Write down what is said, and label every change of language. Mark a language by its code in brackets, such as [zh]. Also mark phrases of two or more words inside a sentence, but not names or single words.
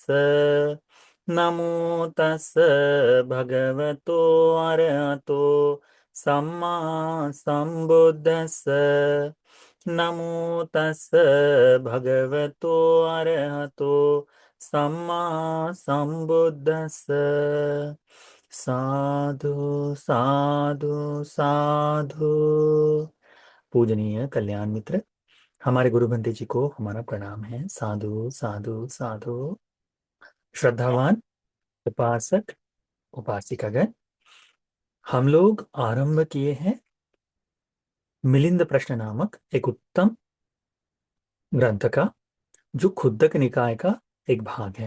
[pi] नमो तस् भगवतो अरहतो सम्मा संबुद्धस्स। नमो तस् भगवतो अरहतो सम्मा संबुद्धस्स। साधु साधु साधु। [hi] पूजनीय कल्याण मित्र, हमारे गुरु बंदे जी को हमारा प्रणाम है। [pi] साधु साधु साधु। [hi] श्रद्धावान उपासक उपासिकागण, हम लोग आरंभ किए हैं मिलिंद प्रश्न नामक एक उत्तम ग्रंथ का, जो खुद्दक निकाय का एक भाग है।